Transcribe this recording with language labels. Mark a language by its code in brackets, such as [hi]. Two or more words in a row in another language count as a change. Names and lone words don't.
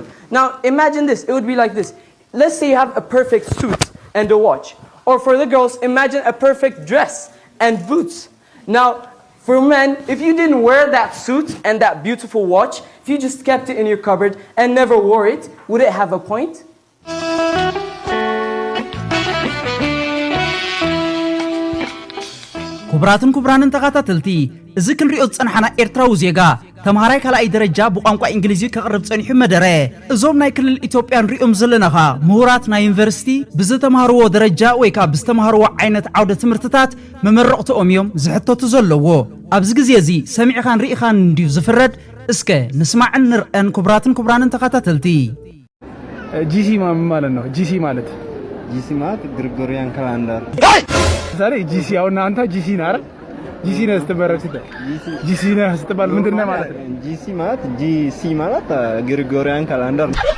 [en] Now, imagine this. It would be like this. Let's say you have a perfect suit and a watch. Or for the girls, imagine a perfect dress and boots. Now, for men, if you didn't wear that suit and that beautiful watch, if you just kept it in your cupboard and never wore it, would it have a point? [ti] ክቡራትን ክቡራንን ተኸታተልቲ እዚ ክንሪኦ ዝጸንሐና ኤርትራዊ ዜጋ ተምሃራይ ካልኣይ ደረጃ ብቋንቋ እንግሊዝ ከቕርብ ጸኒሑ መደረ እዞም ናይ ክልል ኢትዮጵያ ንሪኦም ዘለናኻ ምሁራት ናይ ዩኒቨርሲቲ ብዝተምሃርዎ ደረጃ ወይ ከዓ ብዝተምሃርዎ ዓይነት ዓውደ ትምህርትታት መመረቕቶኦም እዮም ዝሕተቱ ዘለዎ ኣብዚ ግዜ እዚ ሰሚዕኻን ርኢኻን እንድዩ ዝፍረድ እስከ ንስማዕን ንርአን ክቡራትን ክቡራንን ተኸታተልቲ [am] ጂሲ ማለት ነው ጂሲ ማለት [en] Gregorian calendar [am] ዛሬ ጂሲ አሁን አንተ ጂሲ ነህ አይደል ጂሲ ነህ ስትበረክ ጂሲ ነህ ስትባል ምንድን ነው ማለት ጂሲ ማለት [en] Gregorian calendar